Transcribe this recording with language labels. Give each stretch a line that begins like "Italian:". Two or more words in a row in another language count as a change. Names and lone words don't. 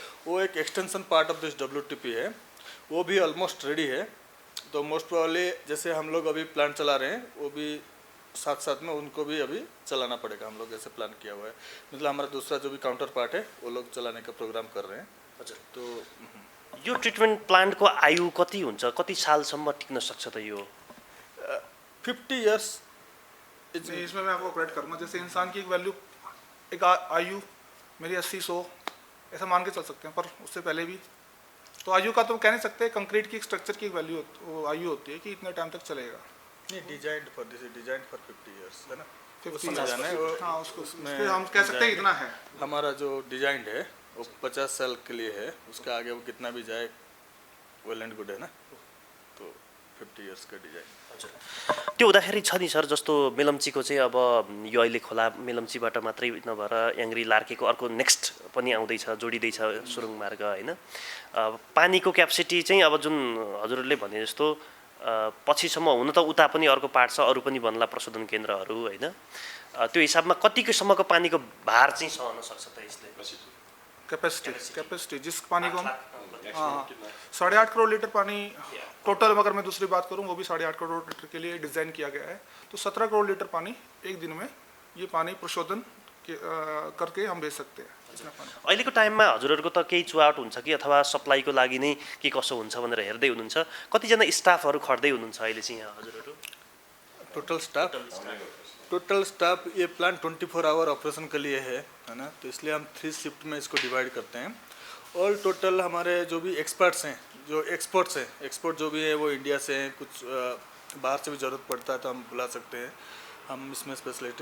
Hindi: वो एक
English: extension part of this WTP
Hindi: है, वो भी
English: almost ready
Hindi: है। तो
English: most probably
Hindi: जैसे हम लोग अभी प्लांट चला रहे हैं, वो भी साथ में उनको भी अभी चलाना पड़ेगा। हम लोग ऐसे प्लान किया हुआ है, मतलब हमारा दूसरा जो भी काउंटर पार्ट है वो लोग चलाने का प्रोग्राम कर रहे हैं।
Nepali: अच्छा, तो यो ट्रिटमेंट प्लान्टको आयु कति हुन्छ, कति सालसम्म टिक्न सक्छ त यो?
Hindi: 50 इयर्स। इसमें मैं आपको करेक्ट करूँगा, जैसे इंसान की एक वैल्यू, एक आयु मेरी 80-100 ऐसा मान के चल सकते हैं, पर उससे पहले भी। तो आयु का तो कह नहीं सकते, कंक्रीट की स्ट्रक्चर की वैल्यू आयु होती है कि इतने टाइम तक चलेगा। नहीं,
English: designed for 50 years
Hindi: है ना, 50 उसमें years। जाना है वो। हाँ, उसको उसमें उसमें हम कह सकते हैं इतना है। हमारा जो डिजाइन है वो 50 साल के लिए है, उसका आगे वो कितना भी जाए
English: well and good
Hindi: है ना, तो 50 ईयर्स का डिजाइन।
Nepali: त्यो हुँदाखेरि छ नि सर, जस्तो मेलम्चीको चाहिँ अब यो अहिले खोला मेलम्चीबाट मात्रै नभएर याङ्ग्री लार्केको अर्को नेक्स्ट पनि आउँदैछ, जोडिँदैछ सुरुङ मार्ग होइन। पानीको क्यापेसिटी चाहिँ अब जुन हजुरहरूले भने जस्तो पछिसम्म हुन त उता पनि अर्को पार्ट छ, अरू पनि बन्ला प्रशोधन केन्द्रहरू होइन। त्यो हिसाबमा कतिसम्मको पानीको भार चाहिँ सहन सक्छ त यसले?
Hindi: कैपेसिटी जिस पानी को हम 8.5 करोड़ लीटर पानी टोटल, अगर मैं दूसरी बात करूं वो भी 8.5 करोड़ लीटर के लिए डिज़ाइन किया गया है। तो 17 करोड़ लीटर पानी एक दिन में ये पानी प्रशोधन करके हम भेज सकते हैं। इतना पानी
Nepali: अहिलेको टाइममा हजुरहरूको त केही चुहावट हुन्छ कि अथवा सप्लाईको लागि नै के कसो हुन्छ भनेर हेर्दै हुनुहुन्छ? कतिजना स्टाफहरू खट्दै हुनुहुन्छ अहिले चाहिँ यहाँ हजुरहरू?
Hindi: टोटल स्टाफ ये प्लांट
English: 24 hour operation
Hindi: के लिए है ना, तो इसलिए हम 3 शिफ्ट में इसको डिवाइड करते हैं। और टोटल हमारे जो भी एक्सपर्ट्स हैं, जो एक्सपोर्ट्स हैं, एक्सपोर्ट जो भी है वो इंडिया से हैं, कुछ बाहर से भी ज़रूरत पड़ता है तो हम बुला सकते हैं, हम इसमें स्पेशलिस्ट है।